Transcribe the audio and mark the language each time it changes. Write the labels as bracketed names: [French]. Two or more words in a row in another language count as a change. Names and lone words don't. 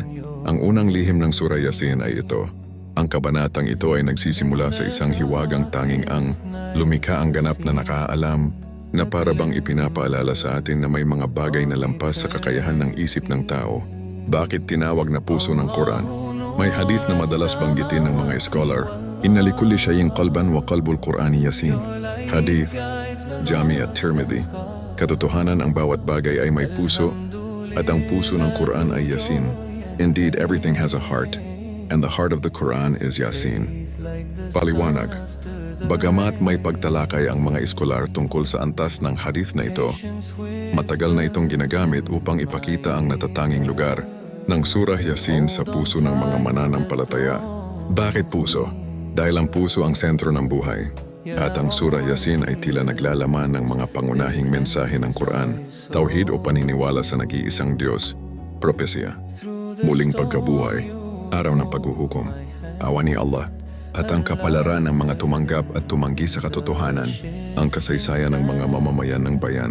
[Filipino] Ang unang lihim ng Surah Yasin ay ito. Ang kabanatang ito ay nagsisimula sa isang hiwagang tanging ang lumikha ang ganap na nakaalam, na para bang ipinapaalala sa atin na may mga bagay na lampas sa kakayahan ng isip ng tao. Bakit tinawag na puso ng Quran? May hadith na madalas banggitin ng mga scholar. [Arabic] إن لكل شيء قلبا وقلب القرآن يس. Hadith, Jami at Tirmidhi. [Filipino] Katotohanan, ang bawat bagay ay may puso, at ang puso ng Quran ay Yasin. [English] Indeed, everything has a heart, and the heart of the Quran is Yasin. [Filipino] Paliwanag, bagamat may pagtalakay ang mga eskolar tungkol sa antas ng hadith na ito, matagal na itong ginagamit upang ipakita ang natatanging lugar ng Surah Yasin sa puso ng mga mananampalataya. Bakit puso? Dahil ang puso ang sentro ng buhay. At ang Surah Yasin ay tila naglalaman ng mga pangunahing mensahe ng Quran, tauhid o paniniwala sa nag-iisang Diyos, propesya, muling pagkabuhay, araw ng paghuhukom, awa ni Allah, at ang kapalaran ng mga tumanggap at tumanggi sa katotohanan, ang kasaysayan ng mga mamamayan ng bayan.